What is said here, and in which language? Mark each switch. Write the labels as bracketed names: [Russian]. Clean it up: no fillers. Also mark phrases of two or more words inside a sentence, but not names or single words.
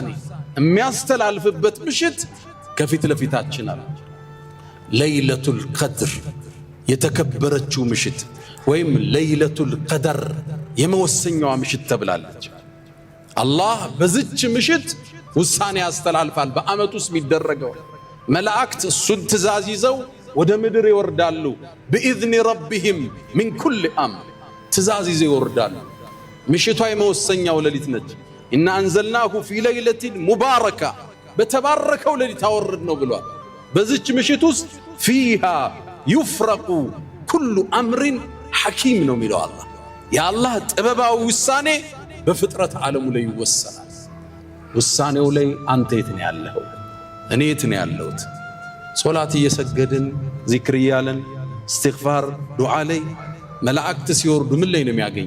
[Amharic] የሚያስተላልፍበት ምሽት ከፊት ለፊታችን አለ። ለይለቱል ቀድር የተከበረችው ምሽት ወይም ለይለቱል ቀደር የመወሰኛዋ ምሽት ተብላለች። አላህ በዚች ምሽት ውሳኔ ያስተላልፋል። በዓመት ውስጥ የሚደረገው መላእክት እሱን ትእዛዝ ይዘው ወደ ምድር ይወርዳሉ። [Arabic] بإذن ربهم من كل أمر [Amharic] ትእዛዝ ይዘው ይወርዳሉ። ምሽቷ የመወሰኛው ሌሊት ነች። [Arabic] إن أنزلناه في ليلة مباركة [Amharic] በተባረከው ሌሊት አወረድ ነው ብሏል። በዚች ምሽት ውስጥ [Arabic] فيها يفرق كل أمر حكيم [Amharic] ነው የሚለው አላህ። የአላህ ጥበባዊ ውሳኔ በፍጥረት ዓለሙ ላይ ይወሰናል። ውሳኔው ላይ አንተ የት ነው ያለኸው? እኔ የት ነው ያለሁት? ሶላት እየሰገድን ዚክር እያለን እስትግፋር ዱዓ ላይ መላእክት ሲወርዱ ምን ላይ ነው የሚያገኙ?